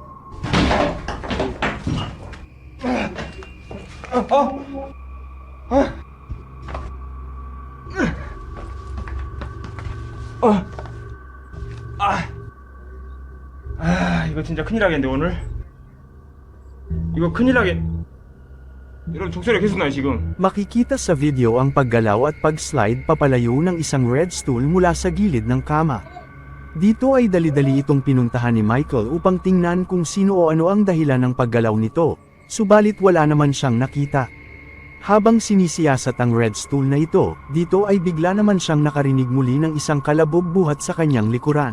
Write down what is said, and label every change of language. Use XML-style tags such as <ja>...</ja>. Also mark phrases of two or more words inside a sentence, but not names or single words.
<ko>이거 진짜 큰일 나겠는데 오늘. 이거 큰일 나겠. 여러분 종소리가 계속 나요 지금.</ko> <tl>Makikita sa video ang paggalaw at pag-slide papalayo ng isang</tl> <en>red stool</en> <tl>mula sa gilid ng kama. Dito ay dali-dali itong pinuntahan ni Michael upang tingnan kung sino o ano ang dahilan ng paggalaw nito, subalit wala naman siyang nakita. Habang sinisiyasat ang</tl> <en>red stool</en> <tl>na ito, dito ay bigla naman siyang nakarinig muli ng isang kalabog buhat sa kanyang likuran.</tl>